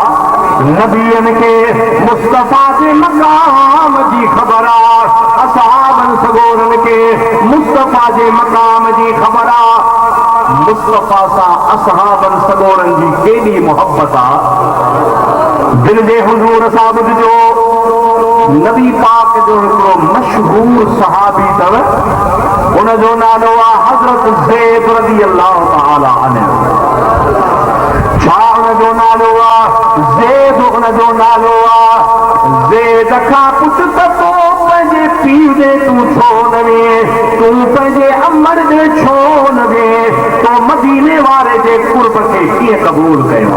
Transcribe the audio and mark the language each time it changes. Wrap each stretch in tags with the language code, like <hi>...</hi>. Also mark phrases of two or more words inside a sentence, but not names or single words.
<sd>नबीअनि खे मुस्तफ़ा जे मक़ाम जी ख़बर आहे, असहाबनि सगोरनि खे मुस्तफ़ा जे मक़ाम जी ख़बर आहे। मुस्तफ़ा सां असहाबनि सगोरनि जी केॾी मुहबत आहे। दिल जे हुज़ूर सां ॿुधिजो, नबी पाक जो हिकिड़ो मशहूर सहाबी अथव, उनजो नालो आहे हज़रत ज़ैद</sd> <ar>رضي الله تعالى عنه.</ar> <sd>छा उनजो नालो आहे? ज़ैद उनजो नालो आहे। ज़ैद खां पुछ त तो पंहिंजे पीउ ॾे तूं छो न वे, तूं पंहिंजे अमर ॾे छो न वे, तो मदीने वारे जे कुर्ब खे कीअं क़बूल कयो?</sd>